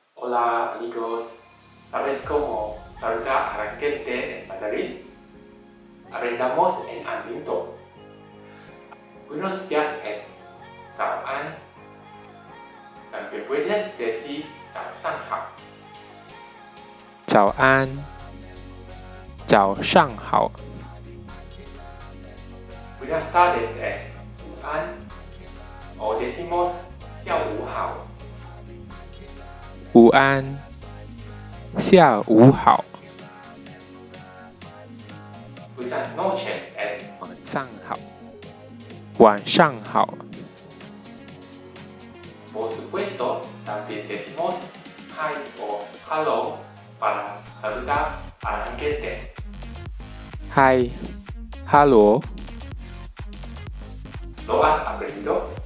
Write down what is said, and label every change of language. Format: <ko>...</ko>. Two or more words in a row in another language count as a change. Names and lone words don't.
<es>Hola amigos, ¿sabes cómo saludar a la gente en Madrid? Aprendamos en Aminto. Buenos días es 早安 También puedes decir</es> <zh>早上好早安，早上好。</zh> <es>Buenas tardes es 午安 O decimos</es> <zh>下午好午安，下午好。</zh> <es>Buenas noches es</es> <zh>晚上好，晚上好。</zh> <es>Por supuesto, también decimos hi o hello para saludar a la gente.</es> <zh>嗨，哈罗。</zh> <es>¿Lo has aprendido?</es>